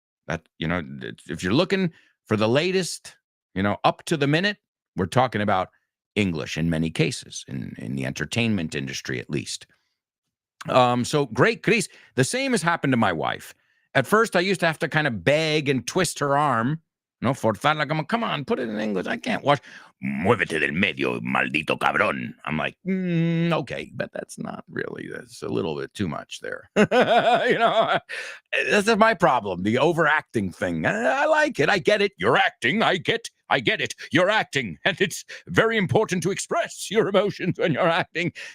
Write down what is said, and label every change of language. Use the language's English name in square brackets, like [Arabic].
[English] That, if you're looking for the latest, up to the minute, we're talking about English in many cases, in the entertainment industry at least. So great, Chris. The same has happened to my wife. At first, I used to have to kind of beg and twist her arm No, forzarla, come on, put it in English. I can't watch. [Spanish] Muévete del medio, maldito cabrón. [English] I'm like, okay, but that's a little bit too much there. This is my problem, the overacting thing. I like it. I get it. You're acting. I get it. You're acting. And it's very important to express your emotions when you're acting.